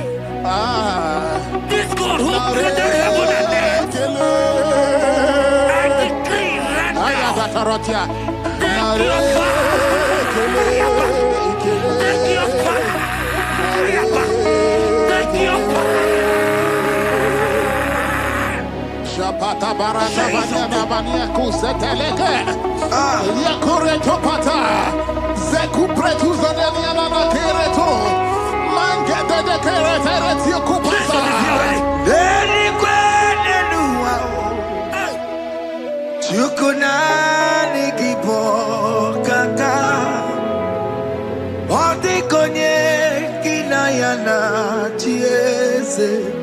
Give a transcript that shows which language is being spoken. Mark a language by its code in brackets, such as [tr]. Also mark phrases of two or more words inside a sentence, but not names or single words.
[en] This God who created heaven and earth, I decree right now, take your fire. Take your fire. Take your fire. Shapata barata banyana bania kuseteleke. Yakure topata. Zeku pretuza deniana na kereto. Mangete de keretere tio kupasa. Deni kwene nuwa. Chukunani kipo kaka. Odi konye kinayana chiese.